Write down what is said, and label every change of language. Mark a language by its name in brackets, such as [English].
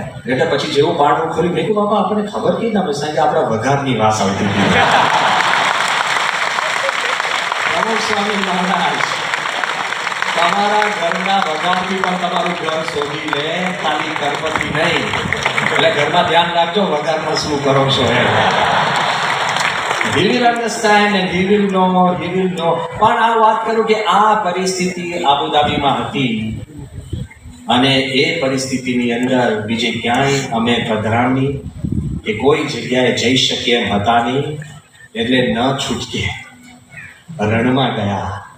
[Gujarati] એટલે પછી જેવું બારણું ખોલ્યું, મેં કીધું બાપા આપણને ખબર કઈ ના પડે કે આપણા વઘારની વાસ આવતી હતી. સ્વામી મહારાજ તમારા ઘરના વઘારથી પણ તમારું ઘર શોધી લે, ખાલી ગણપતિ નહીં. એટલે ઘરમાં ધ્યાન રાખજો વઘારમાં શું કરો છો એમ. [English] He will understand and he will know. [Gujarati] પણ આ વાત કરું કે આ પરિસ્થિતિ આબુધાબીમાં હતી, અને એ પરિસ્થિતિની અંદર બીજે ક્યાંય અમે પધરામણી કે કોઈ જગ્યાએ જઈ શકીએ એમ હતા નહીં. એટલે ન છૂટકે રણમાં ગયા.